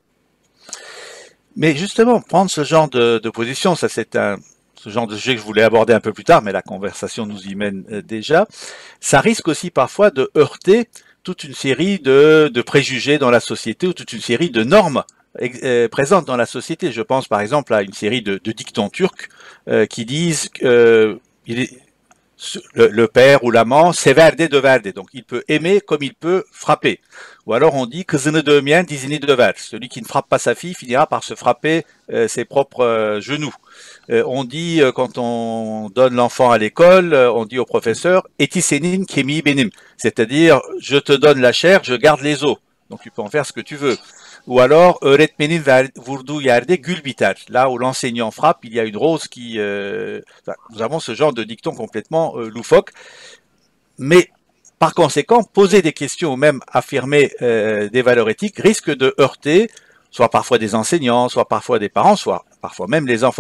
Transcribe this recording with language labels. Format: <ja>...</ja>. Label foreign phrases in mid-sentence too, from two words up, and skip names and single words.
<fr>Mais justement, prendre ce genre de position, ça c'est ce genre de sujet que je voulais aborder un peu plus tard, mais la conversation nous y mène déjà, ça risque aussi parfois de heurter toute une série de préjugés dans la société ou toute une série de normes présentes dans la société. Je pense par exemple à une série de dictons turcs qui disent le père ou l'amant,</fr> <tr>sever de döver,</tr> <fr>donc il peut aimer comme il peut frapper. Ou alors on dit</fr> <tr>kızını dövmeyen dizini döver,</tr> <fr>celui qui ne frappe pas sa fille finira par se frapper ses propres genoux. On dit quand on donne l'enfant à l'école, on dit au professeur</fr> <tr>eti senin kemiği benim,</tr> <fr>c'est-à-dire je te donne la chair, je garde les os, donc tu peux en faire ce que tu veux. Ou alors</fr> <tr>öğretmenin vurduğu yerde gül biter.</tr> <fr>Là où l'enseignant frappe, il y a une rose qui. Nous avons ce genre de dicton complètement loufoque. Mais par conséquent, poser des questions ou même affirmer des valeurs éthiques risque de heurter, soit parfois des enseignants, soit parfois des parents, soit parfois même les enfants.</fr>